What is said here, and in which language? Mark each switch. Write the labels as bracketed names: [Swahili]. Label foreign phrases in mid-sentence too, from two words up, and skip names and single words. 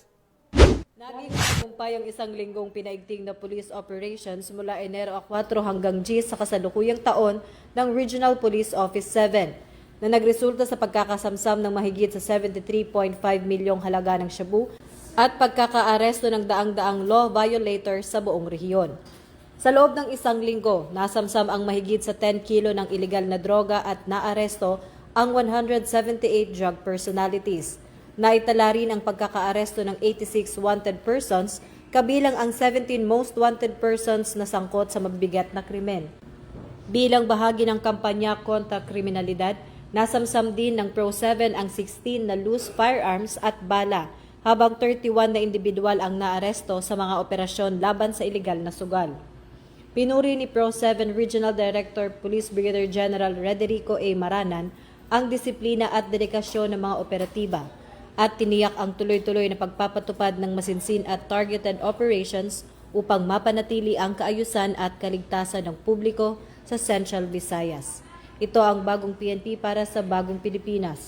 [Filipino] Naging tagumpay ang isang linggong pinaigting na [English] police operations [Filipino] mula Enero 4 hanggang G sa kasalukuyang taon ng Regional Police Office 7 na nagresulta sa pagkakasamsam ng mahigit sa 73.5 milyong halaga ng shabu at pagkakaaresto ng daang-daang [English] law violators [Filipino] sa buong rehiyon. Sa loob ng isang linggo, nasamsam ang mahigit sa 10 kilo ng iligal na droga at naaresto ang 178 [English] drug personalities. [Filipino] Naitala rin ang pagkakaaresto ng 86 [English] wanted persons, [Filipino] kabilang ang 17 [English] most wanted persons [Filipino] na sangkot sa mabibigat na krimen. Bilang bahagi ng kampanya kontra kriminalidad, nasamsam din ng Pro-7 ang 16 na [English] loose firearms [Filipino] at bala, habang 31 na individual ang naaresto sa mga operasyon laban sa iligal na sugal. Pinuri ni Pro-7 Regional Director Police Brigadier General Rederico A. Maranan ang disiplina at dedikasyon ng mga operatiba, at tiniyak ang tuloy-tuloy na pagpapatupad ng masinsin at [English] targeted operations [Filipino] upang mapanatili ang kaayusan at kaligtasan ng publiko sa Central Visayas. Ito ang bagong PNP para sa bagong Pilipinas.